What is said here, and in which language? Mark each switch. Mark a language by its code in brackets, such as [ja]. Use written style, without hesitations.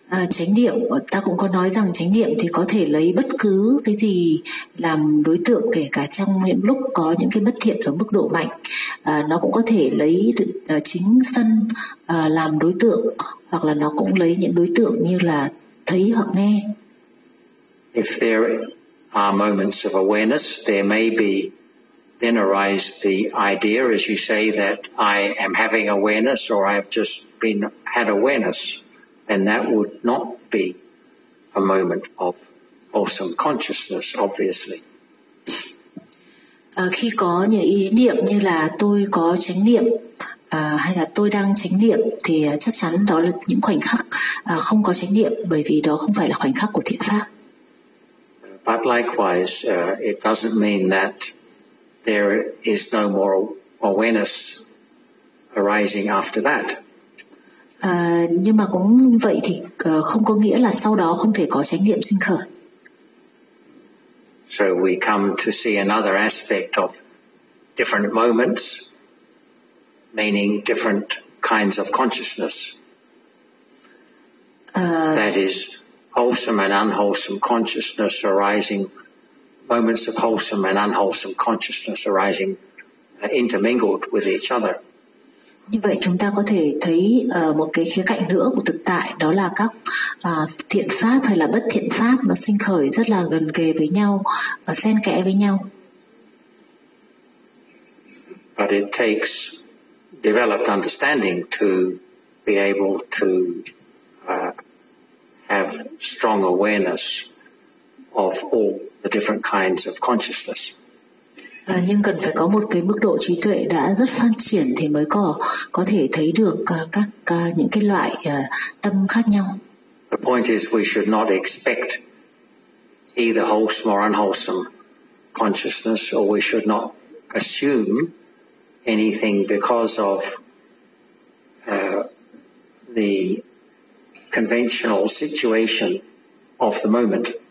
[vi] Chánh niệm, ta cũng có nói rằng chánh niệm thì có thể lấy bất cứ cái gì làm đối tượng, kể cả trong những lúc có những cái bất thiện ở mức độ mạnh, nó cũng có thể lấy chính sân làm đối tượng, hoặc là nó cũng lấy những đối tượng như là thấy hoặc nghe. [en] If there are moments of awareness, there may be then arise the idea, as you say, that I am having awareness or I have just been had awareness. And that would not be a moment of awesome consciousness, obviously. [vi] Khi có những ý niệm như là tôi có chánh niệm hay là tôi đang chánh niệm, thì chắc chắn đó là những khoảnh khắc không có chánh niệm, bởi vì đó không phải là khoảnh khắc của thiện pháp. [en] But likewise, it doesn't mean that there is no more awareness arising after that. [vi] Nhưng mà cũng vậy thì không có nghĩa là sau đó không thể có chánh niệm sinh khởi. [en] So we come to see another aspect of different moments, meaning different kinds of consciousness. That is wholesome and unwholesome consciousness arising, moments of wholesome and unwholesome consciousness arising intermingled with each other. [vi] Như vậy chúng ta có thể thấy một cái khía cạnh nữa của thực tại, đó là các thiện pháp hay là bất thiện pháp nó sinh khởi rất là gần kề với nhau, xen kẽ với nhau. [en] But it takes developed understanding to be able to have strong awareness of all the different kinds of consciousness. [vi] Nhưng cần phải có một cái mức độ trí tuệ đã rất phát triển thì mới có thể thấy được các những cái loại tâm khác nhau. [en] The point is we should not expect either wholesome or unwholesome consciousness, or we should not assume anything because of the conventional situation of the moment.